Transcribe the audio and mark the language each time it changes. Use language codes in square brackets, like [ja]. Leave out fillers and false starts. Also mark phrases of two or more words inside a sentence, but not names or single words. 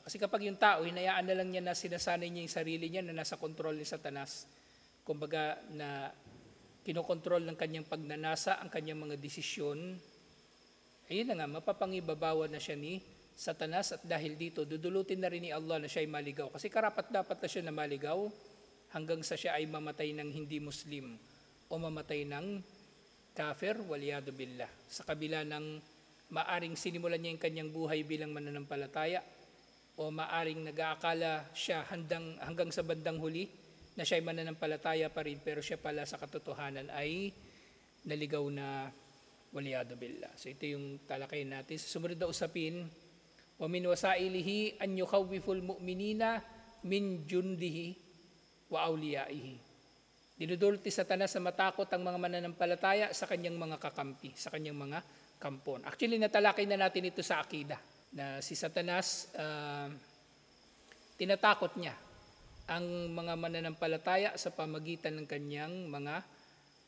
[tl] Kasi kapag yung tao, hinayaan na lang niya na sinasanay niya yung sarili niya na nasa kontrol ni Satanas, kumbaga na kinokontrol ng kanyang pagnanasa, ang kanyang mga desisyon, ayun na nga, mapapangibabawan na siya ni Satanas at dahil dito, dudulutin na rin ni Allah na siya ay maligaw. Kasi karapat-dapat na siya na maligaw hanggang sa siya ay mamatay ng hindi Muslim o mamatay ng kafir, [ar] والعياذ بالله. [tl] Sa kabila ng maaring sinimulan niya yung kanyang buhay bilang mananampalataya o maaring nag-aakala siya hanggang sa bandang huli na siya ay mananampalataya pa rin pero siya pala sa katotohanan ay naligaw na [ar] والعياذ بالله. [tl] So ito yung talakayin natin. Sa sumunod na usapin, [ar] ومن وسائله أن يخوف المؤمنين من جنده وأوليائه. [tl] Dinudulot ni Satanas na matakot ang mga mananampalataya sa kanyang mga kakampi, sa kanyang mga kampon. Actually, natalakay na natin ito sa akida, na si Satanas, tinatakot niya ang mga mananampalataya sa pamagitan ng kanyang mga kampon.